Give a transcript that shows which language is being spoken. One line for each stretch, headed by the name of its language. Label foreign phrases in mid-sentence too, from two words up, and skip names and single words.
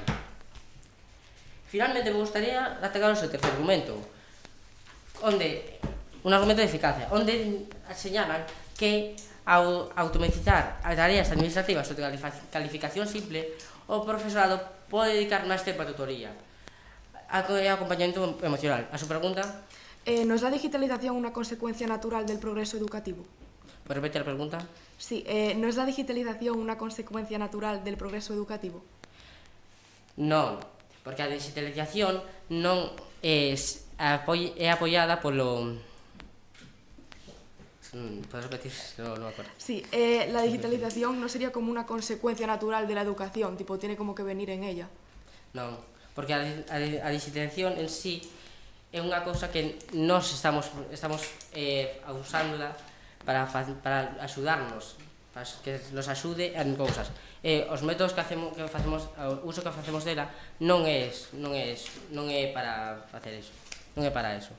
Galician: Finalmente, me gustaría atacar o seu tercer argumento, un argumento de eficacia, onde señalan que ao automatizar as tareas administrativas ou de calificación simple, o profesorado pode dedicar máis tempo a tutoría e acompañamento emocional. A súa pregunta?
Spanish: ¿No es la digitalización una consecuencia natural del progreso educativo? ¿Puedes repetir la pregunta? Sí, ¿no es la digitalización una consecuencia natural del progreso educativo?
Galician: Non, porque a digitalización non é apoiada polo...
Spanish: ¿Puedes repetir? No me acuerdo. Sí, la digitalización no sería como una consecuencia natural de la educación, tipo, tiene como que venir en ella.
Galician: Non, porque a digitalización en sí é unha cousa que nós estamos usándola para axudarnos, para que nos axude en cousas. Os métodos que facemos, o uso que facemos dela non é para facer eso, non é para eso.